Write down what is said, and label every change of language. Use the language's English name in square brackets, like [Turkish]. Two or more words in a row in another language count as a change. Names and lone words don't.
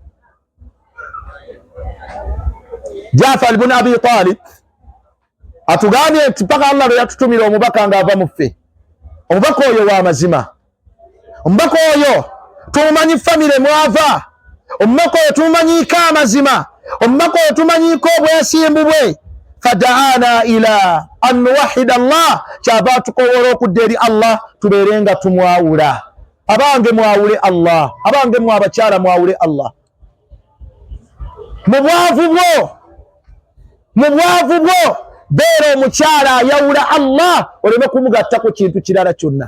[Ganda] Jafar ibn Abi Talib atugambye nti paka Allah lwe yatutumira omubaka ng'ava mu ffe. Omubaka oyo wa mazima, omubaka oyo tumumanyi famire mwava, omubaka oyo tumumanyiiko amazima, omubaka oyo tumanyiiko obwesimbu bwe. [Arabic] فدعانا إلى أن نوحد الله, [Ganda] kyava tukowola okudda eri Allah tubeerenga tumwawula. Abange mwawule Allah, abange mwe abakyala mwawule Allah. Mu bwavu bwo beera omukyala ayawula Allah, oleme kumugattako kintu kirala kyonna.